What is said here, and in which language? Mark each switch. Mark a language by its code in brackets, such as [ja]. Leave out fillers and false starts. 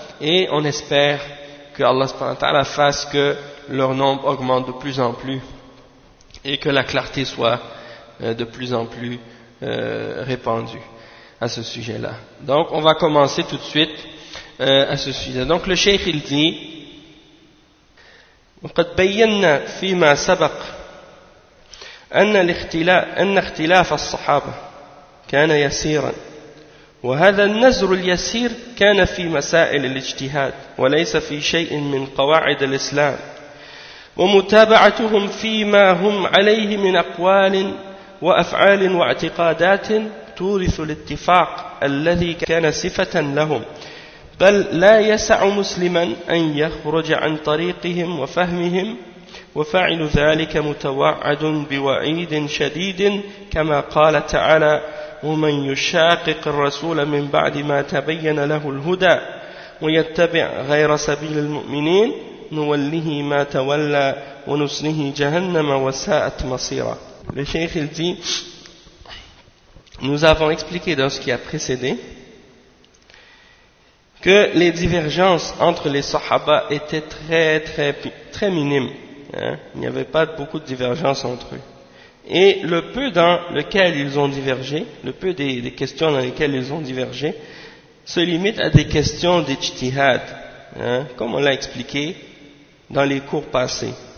[fr] Et on espère que Allah subhanahu wa ta'ala fasse que leur nombre augmente de plus en plus et que la clarté soit de plus en plus répandue à ce sujet-là. Donc, on va commencer tout de suite à ce sujet. Donc, le cheikh, il dit [ar] وقد بينا فيما سبق أن اختلاف الصحابة كان يسيرا، وهذا النزر اليسير كان في مسائل الاجتهاد وليس في شيء من قواعد الإسلام، ومتابعتهم فيما هم عليه من أقوال وأفعال واعتقادات تورث الاتفاق الذي كان صفة لهم، بل لا يسع مسلما أن يخرج عن طريقهم وفهمهم، وفعل ذلك متوعد بوعيد شديد، كما قال تعالى: ومن يشاقق الرسول من بعد ما تبين له الهدى ويتبع غير سبيل المؤمنين نوله ما تولى ونسله جهنم وساءت مصيرا. [fr] الشيخ dit: nous avons expliqué dans ce qui a précédé que les divergences entre les sahaba étaient très très très minimes, hein? Il n'y avait pas beaucoup de divergences entre eux. Et le peu dans lequel ils ont divergé, le peu des questions dans lesquelles ils ont divergé, se limite à des questions d'ijtihad, hein, comme on l'a expliqué dans les cours passés.